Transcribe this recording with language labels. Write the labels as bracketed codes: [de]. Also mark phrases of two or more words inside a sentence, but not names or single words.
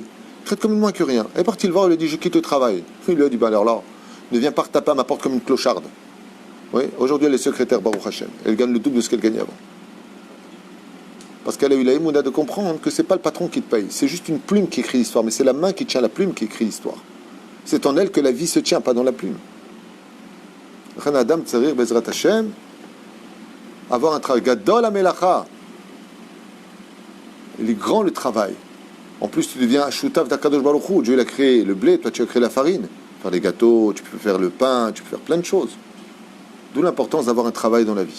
[fr] Traite comme moins que rien. Elle est partie le voir, elle lui a dit, je quitte le travail. Il lui a dit, ben alors là, ne viens pas taper à ma porte comme une clocharde. Oui, aujourd'hui elle est secrétaire [he] ברוך השם. [fr] Elle gagne le double de ce qu'elle gagnait avant. Parce qu'elle a eu la émouna de comprendre que c'est pas le patron qui te paye. C'est juste une plume qui écrit l'histoire, mais c'est la main qui tient la plume qui écrit l'histoire. C'est en elle que la vie se tient, pas dans la plume. [he] אדם צריך בעזרת השם, [fr] avoir un travail. [he] גדול המלאכה. [fr] Il est grand le travail. En plus, tu deviens [he] שותף דהקדוש ברוך הוא. [fr] Dieu il a créé le blé, toi tu as créé la farine. Faire des gâteaux, tu peux faire le pain, tu peux faire plein de choses. D'où l'importance d'avoir un travail dans la vie.